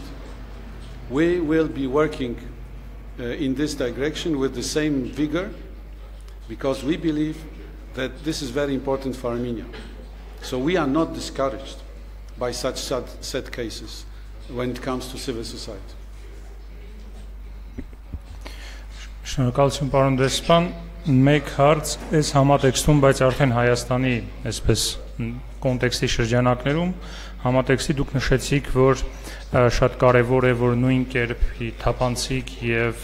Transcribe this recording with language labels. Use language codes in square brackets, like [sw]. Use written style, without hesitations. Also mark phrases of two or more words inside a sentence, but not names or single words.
[en] We will be working in this direction with the same vigor, because we believe that this is very important for Armenia. So we are not discouraged by such sad cases when it comes to civil society. [hy] Շնորհակալություն պարոն դեսպան, մեկ հարց այս համատեքստում, բայց արդեն Հայաստանի այսպես կոնտեքստի շրջանակներում համատեքստի դուք նշեցիք, որ շատ կարևոր է, որ նույն կերպ թափանցիկ եւ